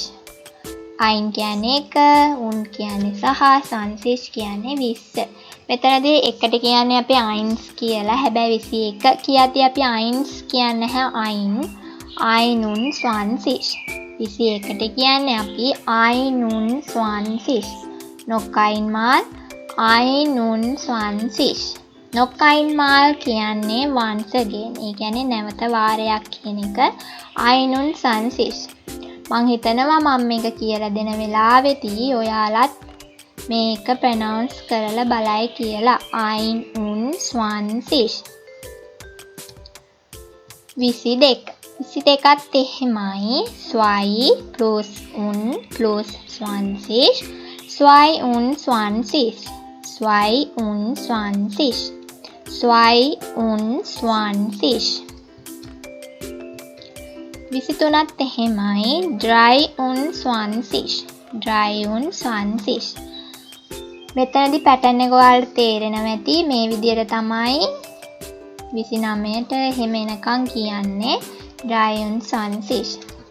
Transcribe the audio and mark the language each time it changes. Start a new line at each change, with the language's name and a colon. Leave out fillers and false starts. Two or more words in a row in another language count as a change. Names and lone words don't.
Sinhala: 1 කියන්නේ 1, 1 කියන්නේ සහ 20 කියන්නේ 20. මෙතනදී 1ට කියන්නේ අපි 1 කියලා. හැබැයි 21 කියද්දී අපි 1 කියන්නේ නැහැ 1.
German: 1 und 20.
Sinhala: 21ට කියන්නේ අපි
German: 1 und 20. noch einmal 1 und 20. noch einmal
Sinhala: කියන්නේ
English: once again.
Sinhala: ඒ කියන්නේ නැවත වාරයක් කියන එක
German: 1 und 20.
Sinhala: මං හිතනවා මම මේක කියලා දෙන වෙලාවෙදී ඔයාලත් මේක ප්‍රොනවුන්ස් කරලා බලයි කියලා.
German: 1 und 20. 22.
Sinhala: 22ත් එහෙමයි 2 plus 1 plus 20.
German: 2 und 20. 2 und 20. 2 und 20.
Sinhala: 23ත් එහෙමයි
German: 3 und 20. 3 und 20.
Sinhala: මෙතනදී පැටර්න් එක ඔයාලට තේරෙනවා ඇති. මේ විදිහට තමයි 29ට එහෙම එනකන් කියන්නේ
German: 3 und 20.